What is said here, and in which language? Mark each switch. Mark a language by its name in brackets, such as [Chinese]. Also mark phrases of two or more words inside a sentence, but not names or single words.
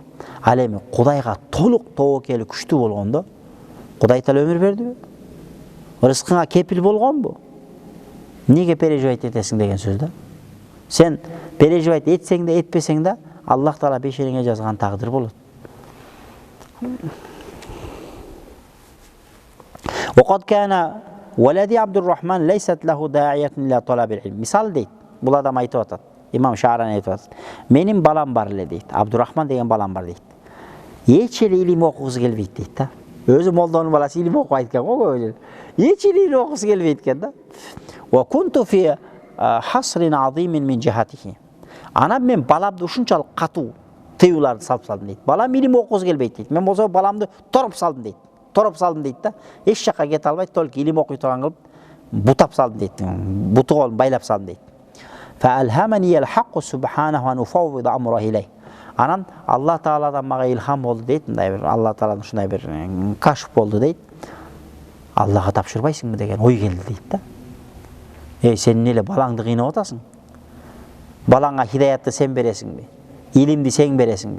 [Kyrgyz] Ал эми Кудайга толук тобокели күчтүү болгондо, Кудай Таала өмүр бердиби? Рызкыңа кепил болгонбу? Неге переживать этесиң деген сөз да. Сен переживать этсең да, этпесең да, Аллах Таала бешериңе жазган тагдыр болот. [Arabic] وقد كان ولدي عبد الرحمن ليست له داعية إلى طلب العلم. [Kyrgyz] Мисал дейт. Бул адам айтып атат. Имам Шаарани айтып атат. Менин балам бар эле дейт. Абдурахман деген балам бар дейт. Эч эле илим окугусу келбейт дейт да. Өзү молдонун баласы илим окуп айткан го көбү. Эч эле илим окугусу келбейт экен да. [Arabic] وكنت في حصر عظيم من جهته. [Kyrgyz] Анан мен баламды ушунчалык катуу тыюуларды салып салдым дейт. Балам илим окугусу келбейт дейт. Мен болсо баламды тороп салдым дейт. Тороп салдым дейт да. Эч жакка кете албайт, только илим окуй турган кылып бутап салдым дейт. Буту колун байлап салдым дейт. [Arabic] فألهمني الحق سبحانه أن أفوض أمره إلي. [Kyrgyz] Анан Алла Тааладан мага илхам болду дейт. Мындай бир Алла Тааладан ушундай бир кашф болду дейт. Аллага тапшырбайсыңбы деген ой келди дейт да. Сен эле балаңды кыйнап атасың? Балаңа хидаятты сен бересиңби? Илимди сен бересиңби?